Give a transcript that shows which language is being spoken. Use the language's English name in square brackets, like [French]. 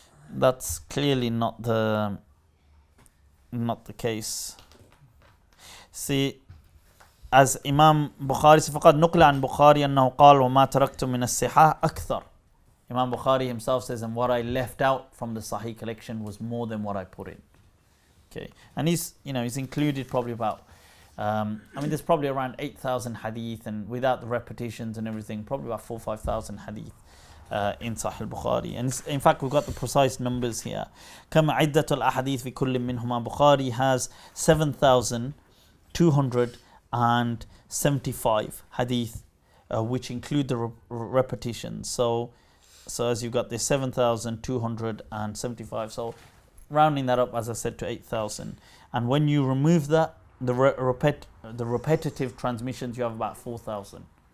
[English] That's clearly not the case. See, as Imam Bukhari [Arabic] فقد نقل عن بخاري أنه قال وما تركت من الصحاح أكثر. [English] Imam Bukhari himself says, and what I left out from the Sahih collection was more than what I put in. Okay, and he's included probably about there's probably around 8,000 hadith, and without the repetitions and everything, probably about 4,000 or 5,000 hadith in Sahih Bukhari. And in fact, we've got the precise numbers here. [Arabic] كما عدة الأحاديث في كل منهما. [English] Bukhari has 7,275 hadith, which include the repetitions. So as you've got this 7,275. So rounding that up, as I said, to 8,000. And when you remove that, the repetitive transmissions, you have about 4,000.